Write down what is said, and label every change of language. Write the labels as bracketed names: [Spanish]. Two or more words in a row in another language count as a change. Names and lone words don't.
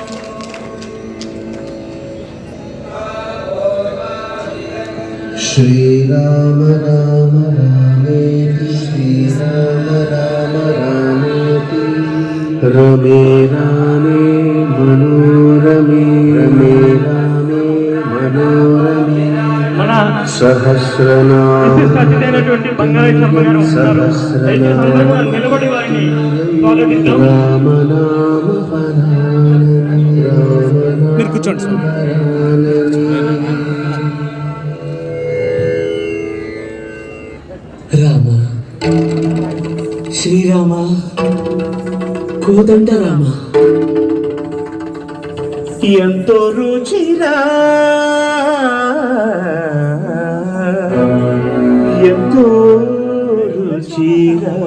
[Sanskrit] श्रीराम राम रामेति श्रीराम राम रामेति रमे रामे मनोरमे रमे रामे రామే మనోరమే [Telugu] మన సహస్రనామ అతిథైనటువంటి బంగారు శర్మ గారు ఉన్నారు. దయచేసి అందరూ కూడా నిలబడి వారిని స్వాగతిద్దాం. రామనామ పరానని మీరు కూర్చోండి సార్. రామ శ్రీరామ కోదండ రామ ఎంతో రుచిరా ఎంతో రుచిరా